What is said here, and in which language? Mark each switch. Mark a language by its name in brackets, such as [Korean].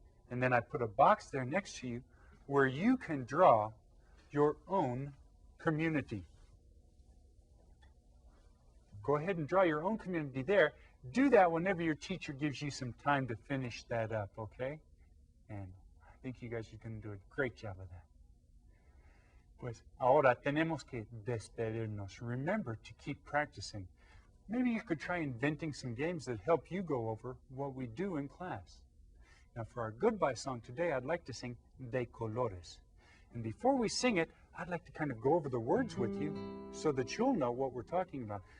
[English] And then I put a box there next to you where you can draw your own community. Go ahead and draw your own community there. Do that whenever your teacher gives you some time to finish that up, okay? And I think you guys are going to do a great job of that. [Spanish] Pues ahora tenemos que despedirnos. [English] Remember to keep practicing. Maybe you could try inventing some games that help you go over what we do in class. Now, for our goodbye song today, I'd like to sing De Colores. And before we sing it, I'd like to kind of go over the words with you so that you'll know what we're talking about.